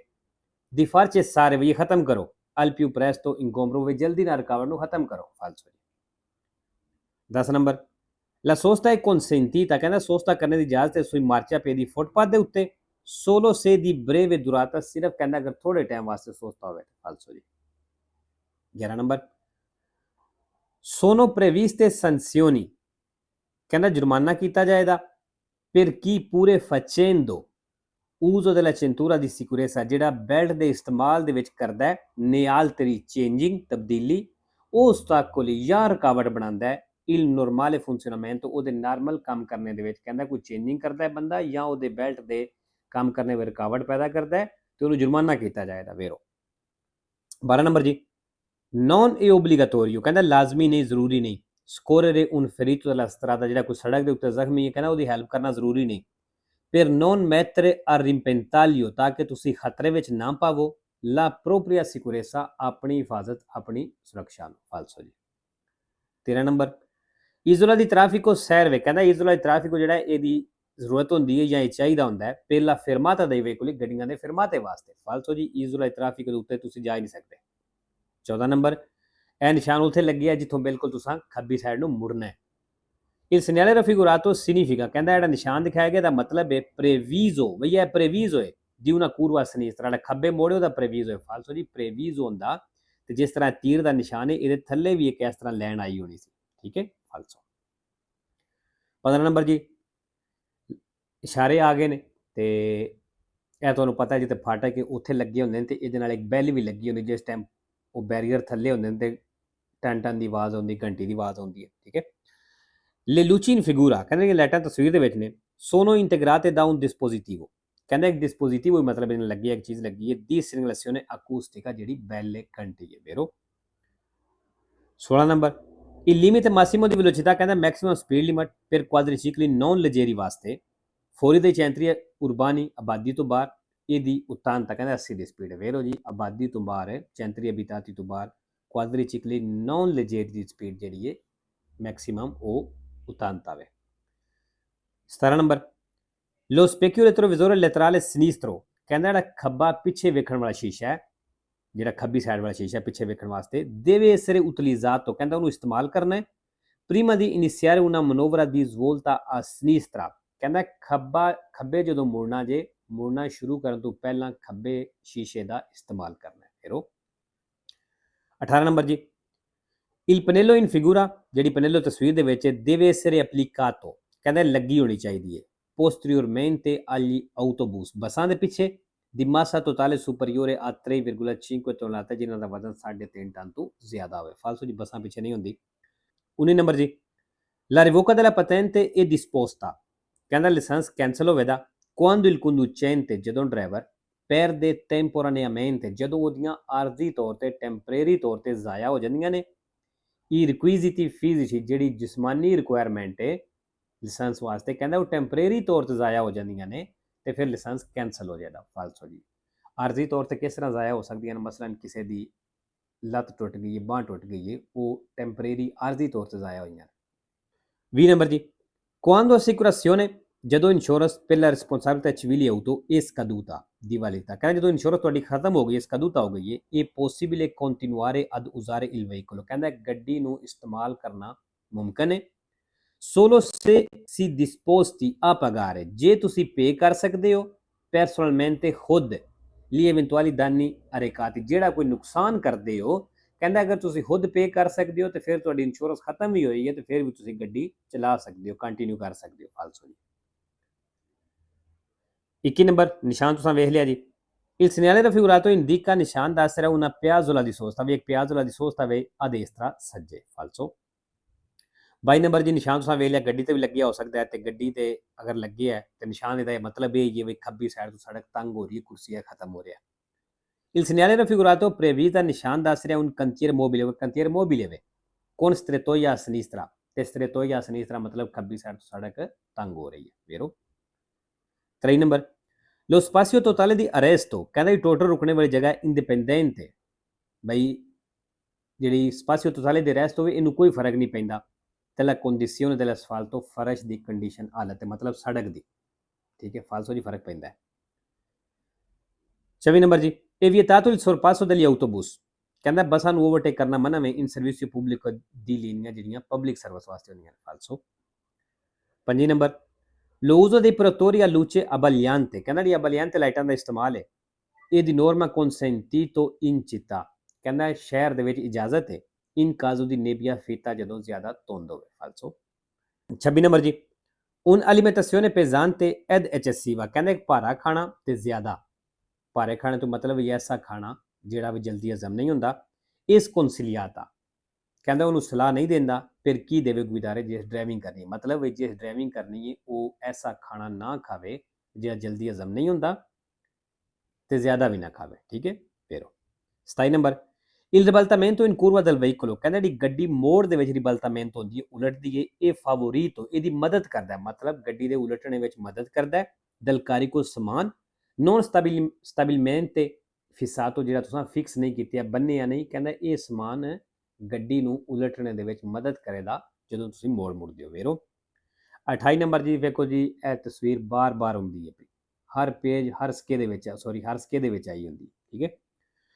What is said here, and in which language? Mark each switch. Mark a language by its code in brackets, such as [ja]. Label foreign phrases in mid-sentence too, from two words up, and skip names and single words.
[it] di far cessare [pa] ਵੀ ਖਤਮ ਕਰੋ [it] al più presto ingombro [pa] ਵੀ ਜਲਦੀ ਨਾਲ ਰੁਕਾਵਟ ਨੂੰ ਖਤਮ ਕਰੋ। ਫਾਲਸੋ 10 ਨੰਬਰ [it] la sosta è consentita [pa] ਕਹਿੰਦਾ ਸੋਸਤਾ ਕਰਨੇ ਦੀ ਇਜਾਜ਼ਤ ਹੈ [it] sui marciapiedi [pa] ਫੁੱਟਪਾਥ ਦੇ ਉੱਤੇ [it] solo se di breve durata [pa] ਸਿਰਫ ਕਹਿੰਦਾ ਅਗਰ ਥੋੜੇ ਟਾਈਮ ਵਾਸਤੇ ਸੋਸਤਾ ਹੋਵੇ। ਫਾਲਸੋ ਜੀ 11 ਨੰਬਰ [it] sono previste sanzioni [pa] ਕਹਿੰਦਾ ਜੁਰਮਾਨਾ ਕੀਤਾ ਜਾਏਗਾ [it] per chi pure facendo uso della cintura di sicurezza [pa] ਜਿਹੜਾ ਬੈਲਟ ਦੇ ਇਸਤੇਮਾਲ ਦੇ ਵਿੱਚ ਕਰਦਾ ਹੈ ਨੇ altri changing ਤਬਦੀਲੀ ostacoli ਜਾਂ ਰੁਕਾਵਟ ਬਣਾਉਂਦਾ ਹੈ [it] il normale funzionamento [pa] ਉਹਦੇ ਨਾਰਮਲ ਕੰਮ ਕਰਨੇ ਦੇ ਵਿੱਚ ਕਹਿੰਦਾ ਕੋਈ ਚੇਂਜਿੰਗ ਕਰਦਾ ਹੈ ਬੰਦਾ ਜਾਂ ਉਹਦੇ ਬੈਲਟ ਦੇ ਕੰਮ ਕਰਨੇ ਵਿੱਚ ਰੁਕਾਵਟ ਪੈਦਾ ਕਰਦਾ ਹੈ ਤੇ ਉਹਨੂੰ ਜੁਰਮਾਨਾ ਕੀਤਾ ਜਾਏਗਾ। ਵੇਰੋ 12 ਨੰਬਰ ਜੀ [it] non è obbligatorio [pa] ਕਹਿੰਦਾ ਲਾਜ਼ਮੀ ਨਹੀਂ, ਜ਼ਰੂਰੀ ਨਹੀਂ [it] scorrere un ferito della strada [pa] ਜਿਹੜਾ ਕੋਈ ਸੜਕ ਦੇ ਉੱਤੇ ਜ਼ਖਮੀ ਹੈ ਕਹਿੰਦਾ ਉਹਦੀ ਹੈਲਪ ਕਰਨਾ ਜ਼ਰੂਰੀ ਨਹੀਂ। [it] per non mettere a rimpentaglio [pa] ਤਾਂ ਕਿ ਤੁਸੀਂ ਖਤਰੇ ਵਿੱਚ ਨਾ ਪਾਵੋ [it] la propria sicurezza [pa] ਆਪਣੀ ਹਿਫਾਜ਼ਤ, ਆਪਣੀ ਸੁਰੱਖਿਆ ਨੂੰ। ਫਾਲਸੋ ਜੀ 13 ਨੰਬਰ [it] isola di traffico serve [pa] ਕਹਿੰਦਾ [it] isola di traffico [pa] ਜਿਹੜਾ ਇਹਦੀ ਜ਼ਰੂਰਤ ਹੁੰਦੀ ਹੈ ਜਾਂ ਇਹ ਚਾਹੀਦਾ ਹੁੰਦਾ ਹੈ [it] per la fermata dei veicoli [pa] ਗੱਡੀਆਂ ਦੇ ਫਿਰਮਾਤੇ ਵਾਸਤੇ। ਫਾਲਸੋ ਜੀ [it] isola di traffico [pa] ਦੇ ਉੱਤੇ ਤੁਸੀਂ ਜਾ ਹੀ ਨਹੀਂ ਸਕਦੇ। 14 ਨੰਬਰ ਇਹ ਨਿਸ਼ਾਨ ਉੱਥੇ ਲੱਗਿਆ ਜਿੱਥੋਂ ਬਿਲਕੁਲ ਤੁਸੀਂ ਖੱਬੀ ਸਾਈਡ ਨੂੰ ਮੁੜਨਾ ਹੈ। [it] Il segnale raffigurato significa, [pa] ਕਹਿੰਦਾ ਜਿਹੜਾ ਨਿਸ਼ਾਨ ਦਿਖਾਇਆ ਗਿਆ ਦਾ ਮਤਲਬ ਹੈ previso, ਬਈ ਇਹ previso ਹੈ [it] di una curva a sinistra, [pa] ਜਿਹੜਾ ਖੱਬੇ ਮੋੜੇ ਉਹਦਾ previso ਹੈ। ਫਾਲਸੋ ਜੀ, previso ਹੁੰਦਾ ਤੇ ਜਿਸ ਤਰ੍ਹਾਂ ਤੀਰ ਦਾ ਨਿਸ਼ਾਨ ਹੈ ਇਹਦੇ ਥੱਲੇ ਵੀ ਇੱਕ ਇਸ ਤਰ੍ਹਾਂ ਲਾਈਨ ਆਈ ਹੋਣੀ ਸੀ, ਠੀਕ ਹੈ, ਫਾਲਸੋ। 15 ਨੰਬਰ ਜੀ, ਇਸ਼ਾਰੇ ਆ ਗਏ ਨੇ ਤੇ ਇਹ ਤੁਹਾਨੂੰ ਪਤਾ ਜਿੱਥੇ ਫਾਟਕ ਉੱਥੇ ਲੱਗੇ ਹੁੰਦੇ ਨੇ ਤੇ ਇਹਦੇ ਨਾਲ ਇੱਕ ਬੈਲ ਵੀ ਲੱਗੀ ਹੁੰਦੀ, ਜਿਸ ਟਾਈਮ ਉਹ ਬੈਰੀਅਰ ਥੱਲੇ ਹੁੰਦੇ ਨੇ ਤੇ ਟਨ ਟਨ ਦੀ ਆਵਾਜ਼ ਆਉਂਦੀ, ਘੰਟੀ ਦੀ ਆਵਾਜ਼ ਆਉਂਦੀ ਹੈ, ਠੀਕ ਹੈ। [it] Le luci in figura, [pa] ਕਹਿੰਦੇ ਕਿ ਲਾਈਟਾਂ ਤਸਵੀਰ ਦੇ ਵਿੱਚ ਨੇ, [it] sono integrate da un dispositivo, [pa] ਕਹਿੰਦਾ ਇੱਕ dispositivo ਮਤਲਬ ਇਹਨਾਂ ਲੱਗੀ ਇੱਕ ਚੀਜ਼ ਲੱਗੀ ਹੈ [it] di segnalazione acustica, [pa] ਜਿਹੜੀ ਬੈਲ ਹੈ, ਘੰਟੀ ਹੈ, vero। 16 ਨੰਬਰ, [it] il limite massimo di velocità, [pa] ਕਹਿੰਦਾ [en] maximum speed limit [it] per quadricicli non leggeri [pa] ਵਾਸਤੇ, [it] fuori dei centri urbani, [pa] ਆਬਾਦੀ ਤੋਂ ਬਾਹਰ, ਇਹਦੀ ਉਤਾਨਤਾ ਕਹਿੰਦਾ 80 ਦੀ ਸਪੀਡ ਹੈ, vero ਜੀ। ਆਬਾਦੀ ਤੋਂ ਬਾਹਰ ਹੈ, [it] centri abitati [pa] ਤੋਂ ਬਾਹਰ, [it] quadricicli non leggeri [pa] ਦੀ ਸਪੀਡ ਜਿਹੜੀ ਹੈ ਮੈਕਸਿਮਮ ਉਹ ਉਤਾਨਤਾ ਹੈ। 17 ਨੰਬਰ, [it] lo specchio retrovisore laterale sinistro, [pa] ਕਹਿੰਦਾ ਜਿਹੜਾ ਖੱਬਾ ਪਿੱਛੇ ਵੇਖਣ ਵਾਲਾ ਸ਼ੀਸ਼ਾ ਹੈ, ਜਿਹੜਾ ਖੱਬੀ ਸਾਈਡ ਵਾਲਾ ਸ਼ੀਸ਼ਾ ਪਿੱਛੇ ਵੇਖਣ ਵਾਸਤੇ, [it] deve essere utilizzato, [pa] ਕਹਿੰਦਾ ਉਹਨੂੰ ਇਸਤੇਮਾਲ ਕਰਨਾ ਹੈ [it] prima di iniziare una manovra di svolta a sinistra, [pa] ਕਹਿੰਦਾ ਖੱਬੇ ਜਦੋਂ ਮੁੜਨਾ ਜੇ, ਮੁੜਨਾ ਸ਼ੁਰੂ ਕਰਨ ਤੋਂ ਪਹਿਲਾਂ ਖੱਬੇ ਸ਼ੀਸ਼ੇ ਦਾ ਇਸਤੇਮਾਲ ਕਰਨਾ ਹੈ, ਫਿਰ ਉਹ। 18 ਨੰਬਰ ਜੀ, [it] il pannello in figura, [pa] ਜਿਹੜੀ ਪਨੇਲੋ ਤਸਵੀਰ ਦੇ ਵਿੱਚ [it] deve essere applicato, [pa] ਕਹਿੰਦਾ ਲੱਗੀ ਹੋਣੀ ਚਾਹੀਦੀ ਹੈ [it] posteriormente agli autobus, [pa] ਬੱਸਾਂ ਦੇ ਪਿੱਛੇ, [it] di massa totale superiore a 3,5 tonnellate, [pa] ਜਿਨ੍ਹਾਂ ਦਾ ਵਜ਼ਨ 3.5 ਟਨ ਤੋਂ ਜ਼ਿਆਦਾ ਹੋਵੇ। ਫਾਲਸੋ ਜੀ, ਬੱਸਾਂ ਪਿੱਛੇ ਨਹੀਂ ਹੁੰਦੀ। 19 ਨੰਬਰ ਜੀ, [it] la revoca della patente è disposta, [pa] ਕਹਿੰਦਾ [en] license cancel [pa] ਹੋਵੇਗਾ [it] quando il conducente, [pa] ਜਦੋਂ ਡਰਾਈਵਰ, [it] perde temporaneamente, [pa] ਜਦੋਂ ਉਹਦੀਆਂ ਆਰਜ਼ੀ ਤੌਰ ਤੇ, ਟੈਂਪਰੇਰੀ ਤੌਰ ਤੇ ਜ਼ਾਇਆ ਹੋ ਜਾਂਦੀਆਂ ਨੇ, [it] i requisiti fisici, [pa] ਜਿਹੜੀ ਜਿਸਮਾਨੀ ਰਿਕੁਆਇਰਮੈਂਟ ਹੈ ਲਾਇਸੈਂਸ ਵਾਸਤੇ, ਕਹਿੰਦਾ ਉਹ ਟੈਂਪਰੇਰੀ ਤੌਰ ਤੇ ਜ਼ਾਇਆ ਹੋ ਜਾਂਦੀਆਂ ਨੇ ਤੇ ਫਿਰ [en] license cancel [pa] ਹੋ ਜਾਏਗਾ। ਫਾਲਸੋ ਜੀ, ਆਰਜ਼ੀ ਤੌਰ ਤੇ ਕਿਸ ਤਰ੍ਹਾਂ ਜ਼ਾਇਆ ਹੋ ਸਕਦੀਆਂ ਨੇ, ਮਸਲਨ ਕਿਸੇ ਦੀ ਲੱਤ ਟੁੱਟ ਗਈ ਹੈ, ਬਾਂਹ ਟੁੱਟ ਗਈ ਹੈ, ਉਹ ਟੈਂਪਰੇਰੀ ਆਰਜ਼ੀ ਤੌਰ ਤੇ ਜ਼ਾਇਆ ਹੋਈਆਂ ਨੇ। 20 ਨੰਬਰ ਜੀ, [it] quando assicurazione, [pa] ਜਦੋਂ ਇੰਸ਼ੋਰੈਂਸ [it] per la responsabilità civile auto è scaduta di validità, [pa] ਕਹਿੰਦਾ ਜਦੋਂ ਇੰਸ਼ੋਰੈਂਸ ਤੁਹਾਡੀ ਖਤਮ ਹੋ ਗਈ [it] ਹੈ, scaduta [pa] ਹੋ ਗਈ ਹੈ, ਇਹ [it] possibile continuare ad usare il veicolo, [pa] ਕਹਿੰਦਾ ਗੱਡੀ ਨੂੰ ਇਸਤੇਮਾਲ ਕਰਨਾ ਮੁਮਕਿਨ ਹੈ [it] solo se si disposti a pagare, [pa] ਜੇ ਤੁਸੀਂ ਪੇ ਕਰ ਸਕਦੇ ਹੋ personalmente ਖੁਦ [it] gli eventuali danni arrecati, [pa] ਜਿਹੜਾ ਕੋਈ ਨੁਕਸਾਨ ਕਰਦੇ ਹੋ, ਕਹਿੰਦਾ ਅਗਰ ਤੁਸੀਂ ਖੁਦ ਪੇ ਕਰ ਸਕਦੇ ਹੋ ਤੇ ਫਿਰ ਤੁਹਾਡੀ ਇੰਸ਼ੋਰੈਂਸ ਖਤਮ ਵੀ ਹੋਈ ਹੈ ਤੇ ਫਿਰ ਵੀ ਤੁਸੀਂ ਗੱਡੀ ਚਲਾ ਸਕਦੇ ਹੋ, ਕੰਟੀਨਿਊ ਕਰ ਸਕਦੇ ਹੋ। ਫਾਲਸੋ ਜੀ। 21 ਨੰਬਰ, ਨਿਸ਼ਾਨ ਤੁਸੀਂ ਵੇਖ ਲਿਆ ਜੀ, [it] il segnale raffigurato indica, [pa] ਨਿਸ਼ਾਨ ਦੱਸ ਰਿਹਾ [it] una piazzola di sosta, [pa] ਵੀ ਇੱਕ [it] piazzola di sosta [pa] ਵੇ [it] a destra [pa] ਸੱਜੇ। ਫਾਲਸੋ। 22 ਨੰਬਰ ਜੀ, ਨਿਸ਼ਾਨ ਤੁਸੀਂ ਵੇਖ ਲਿਆ, ਗੱਡੀ ਤੇ ਵੀ ਲੱਗਿਆ ਹੋ ਸਕਦਾ ਹੈ ਤੇ ਗੱਡੀ ਤੇ ਅਗਰ ਲੱਗਿਆ ਹੈ ਤੇ ਨਿਸ਼ਾਨ ਇਹਦਾ ਮਤਲਬ ਇਹ ਹੀ ਹੈ ਵੀ ਖੱਬੀ ਸਾਈਡ ਤੋਂ ਸੜਕ ਤੰਗ ਹੋ ਰਹੀ ਹੈ, ਕੁਰਸੀਆ ਖਤਮ ਹੋ ਰਿਹਾ। [it] il segnale raffigurato prevede, [pa] ਨਿਸ਼ਾਨ ਦੱਸ ਰਿਹਾ [it] un cantiere mobile [pa] ਵੇ [it] con strettoia a sinistra, [pa] ਤੇ [it] strettoia a sinistra [pa] ਮਤਲਬ ਖੱਬੀ ਸਾਈਡ ਤੋਂ ਸੜਕ ਤੰਗ ਹੋ ਰਹੀ ਹੈ, vero। 23 ਨੰਬਰ, [it] lo spazio totale di arresto, [pa] ਕਹਿੰਦਾ ਵੀ ਟੋਟਲ ਰੁਕਣੇ ਵਾਲੀ ਜਗ੍ਹਾ indipendente, ਬਈ ਜਿਹੜੀ [it] spazio totale di arresto [pa] ਹੋਵੇ ਇਹਨੂੰ ਕੋਈ ਫਰਕ ਨਹੀਂ ਪੈਂਦਾ [it] della condizione dell'asfalto, [pa] ਫਰਸ਼ ਦੀ ਕੰਡੀਸ਼ਨ, ਹਾਲਤ ਮਤਲਬ ਸੜਕ ਦੀ, ਠੀਕ ਹੈ। ਫਾਲਸੋ ਜੀ, ਫਰਕ ਪੈਂਦਾ ਹੈ। 24 ਨੰਬਰ ਜੀ, [it] è vietato il sorpasso degli autobus, [pa] ਕਹਿੰਦਾ ਬੱਸਾਂ ਨੂੰ ਓਵਰਟੇਕ ਕਰਨਾ ਮਨਾ ਹੈ [it] in servizio pubblico di linea, [pa] ਜਿਹੜੀਆਂ ਪਬਲਿਕ ਸਰਵਿਸ ਵਾਸਤੇ ਹੁੰਦੀਆਂ ਨੇ। ਫਾਲਸੋ। 25 ਨੰਬਰ, [it] lo uso dei protettori a luce abbagliante, [pa] ਕਹਿੰਦਾ ਜਿਹੜੀ abbagliante ਲਾਈਟਾਂ ਦਾ ਇਸਤੇਮਾਲ ਹੈ ਇਹ [it] di norma consentito in città, [pa] ਕਹਿੰਦਾ ਸ਼ਹਿਰ ਦੇ ਵਿੱਚ ਇਜਾਜ਼ਤ ਹੈ [it] in caso di nebbia fitta, [pa] ਜਦੋਂ ਜ਼ਿਆਦਾ ਧੁੰਦ ਹੋਵੇ। ਫਾਲਸੋ। 26 ਨੰਬਰ ਜੀ, [it] un'alimentazione pesante ed eccessiva, [pa] ਕਹਿੰਦਾ ਇੱਕ ਭਾਰਾ ਖਾਣਾ ਤੇ ਜ਼ਿਆਦਾ, ਭਾਰੇ ਖਾਣੇ ਤੋਂ ਮਤਲਬ ਐਸਾ ਖਾਣਾ ਜਿਹੜਾ ਵੀ ਜਲਦੀ ਹਜ਼ਮ ਨਹੀਂ ਹੁੰਦਾ, ਇਸ consigliata, ਕਹਿੰਦਾ ਉਹਨੂੰ ਸਲਾਹ ਨਹੀਂ ਦਿੰਦਾ ਫਿਰ ਕੀ ਦੇਵੇ ਗੁਜ਼ਾਰੇ ਜਿਸ ਡਰਾਈਵਿੰਗ ਕਰਨੀ, ਮਤਲਬ ਜਿਸ ਡਰਾਈਵਿੰਗ ਕਰਨੀ ਹੈ ਉਹ ਐਸਾ ਖਾਣਾ ਨਾ ਖਾਵੇ ਜਿਹੜਾ ਜਲਦੀ ਹਜ਼ਮ ਨਹੀਂ ਹੁੰਦਾ ਤੇ ਜ਼ਿਆਦਾ ਵੀ ਨਾ ਖਾਵੇ, ਠੀਕ ਹੈ। ਫਿਰ 27 ਨੰਬਰ, [it] il ribaltamento in curva del veicolo, [pa] ਕਹਿੰਦਾ ਜਿਹੜੀ ਗੱਡੀ ਮੋੜ ਦੇ ਵਿੱਚ ਰਿਬਲਟਾਮੈਂਟ ਹੁੰਦੀ ਹੈ, ਉਲਟਦੀ ਹੈ, ਇਹ favorito, ਇਹਦੀ ਮਦਦ ਕਰਦਾ ਹੈ, ਮਤਲਬ ਗੱਡੀ ਦੇ ਉਲਟਣੇ ਵਿੱਚ ਮਦਦ ਕਰਦਾ ਹੈ [it] del carico [pa] ਸਮਾਨ [it] non stabilmente fissato, [pa] ਜਿਹੜਾ ਤੁਸੀਂ ਫਿਕਸ ਨਹੀਂ ਕੀਤਾ, ਬੰਨਿਆ ਨਹੀਂ, ਕਹਿੰਦਾ ਇਹ ਸਮਾਨ ਗੱਡੀ ਨੂੰ ਉਲਟਣੇ ਦੇ ਵਿੱਚ ਮਦਦ ਕਰੇਗਾ ਜਦੋਂ ਤੁਸੀਂ ਮੋੜ ਮੁੜਦੇ ਹੋ, ਵੇਰੋ। 28 ਨੰਬਰ ਜੀ, ਵੇਖੋ ਜੀ, ਇਹ ਤਸਵੀਰ ਬਾਰ-ਬਾਰ ਹੁੰਦੀ ਹੈ, ਹਰ ਪੇਜ ਹਰ ਸਕੇ ਦੇ ਵਿੱਚ, ਹਰ ਸਕੇ ਦੇ ਵਿੱਚ ਆਈ ਹੁੰਦੀ, ਠੀਕ ਹੈ।